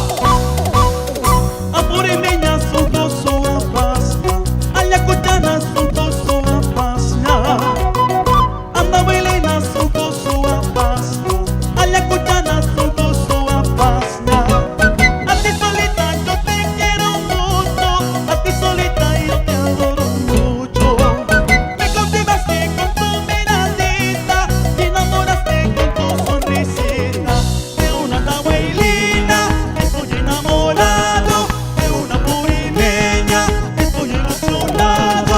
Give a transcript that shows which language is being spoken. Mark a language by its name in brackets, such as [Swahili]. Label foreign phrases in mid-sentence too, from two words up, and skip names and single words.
[Quechua] APURIMEña Sunqu Suwa Pasña, AYACUCHANA Sunqu Suwa Pasña, ANDAHUAYLINA Sunqu Suwa Pasña, AYACUCHANA Sunqu Suwa Pasña. [Spanish] A ti solita yo te quiero mucho, a ti solita yo te adoro mucho. Me cautivaste con tu miradita y enamoraste con tu sonrisita. De una ANDAHUAYLINA estoy enamorado, de una APURIMEña estoy ilusionado.